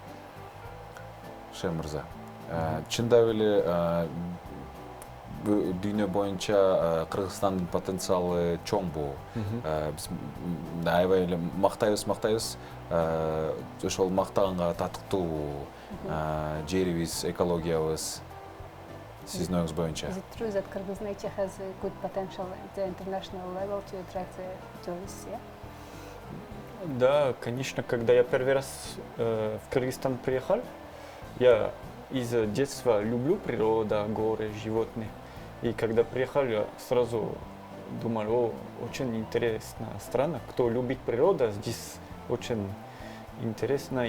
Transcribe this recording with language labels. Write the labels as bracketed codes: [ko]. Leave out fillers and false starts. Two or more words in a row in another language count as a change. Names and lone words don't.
[ky] Ше мырза, чындап эле дүйнө боюнча Кыргызстандын потенциалы чоңбу. Биз аябай эле мактайбыз. Ошол мактаганга татыктуу жерибиз, экологиябыз. Сиздин оюңуз боюнча. [en] Is it true that Kyrgyz nature has a good potential at the international level to attract the tourists? Yeah? [ru] Да, конечно, когда я первый раз в Кыргызстан приехал, я из детства люблю природу, горы, животные. И когда приехал, я сразу думал, очень интересная страна. Кто любит природу, здесь очень интересно.